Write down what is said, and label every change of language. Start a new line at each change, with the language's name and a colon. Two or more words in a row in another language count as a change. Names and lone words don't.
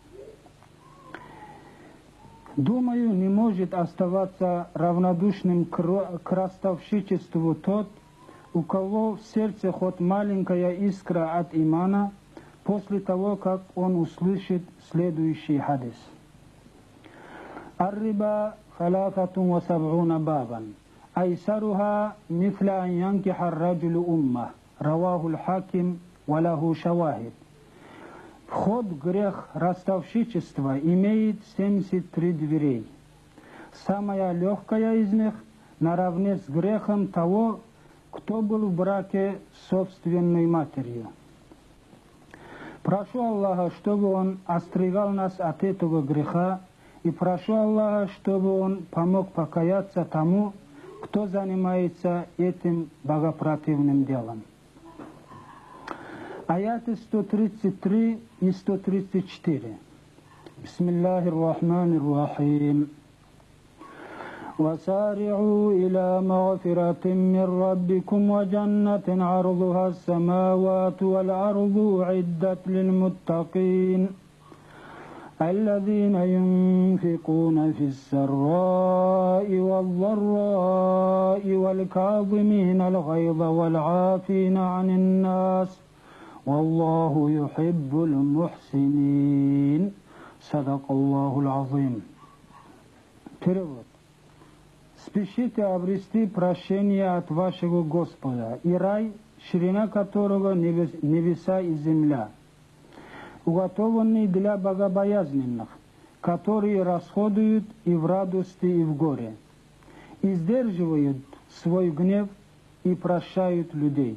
Russian: Думаю, не может оставаться равнодушным к ростовщичеству тот, у кого в сердце хоть маленькая искра от имана, после того, как он услышит следующий хадис.
Arabic: Ар-риба 73 بابا أيسرها مثل أن ينكح الرجل أمه. رواه الحاكم وله شواهد.
Russian: Вход в грех ростовщичества имеет 73 дверей. Самая легкая из них наравне с грехом того, кто был в браке с собственной матерью. Прошу Аллаха, чтобы Он остерегал нас от этого греха, и прошу Аллаха, чтобы Он помог покаяться тому, кто занимается этим богопротивным делом. Аяты 133 и 134.
Arabic: بسم الله الرحمن الرحيم. وسارعوا إلى مغفرة من ربكم وجنة عرضها السماوات والأرض أعدت للمتقين الذين ينفقون في السراء والضراء والكاظمين الغيظ والعافين عن الناس والله يحب المحسنين. صدق الله العظيم.
Russian: Перевод. Спешите обрести прощение от вашего Господа и рай, ширина которого небеса и земля, уготованный для богобоязненных, которые расходуют и в радости, и в горе, и сдерживают свой гнев и прощают людей.